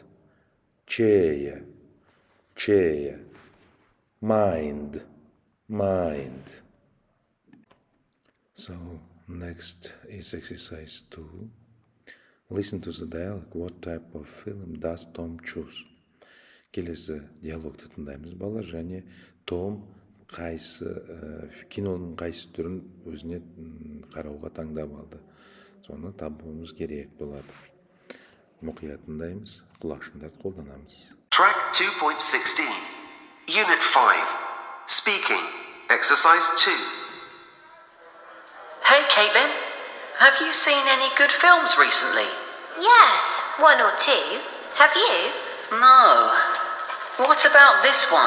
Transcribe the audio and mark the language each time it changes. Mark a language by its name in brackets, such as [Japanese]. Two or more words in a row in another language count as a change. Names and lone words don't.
[English] Chair, chair. Mind, mind. So next is exercise 2. Listen to the dialogue. What type of film does Tom choose? [Kazakh] Келесі диалогты тыңдаймыз, балалар, және Том киноның қайсы түрін өзіне қарауға таңдап алды. Соны табуымыз керек болады. Мұқият тыңдаймыз, құлақшындарды қолданамыз. [English] Track 2.16, Unit 5, Speaking, Exercise 2. Hey Caitlin, have you seen any good films recently? Yes, one or two. Have you? No. What about this one?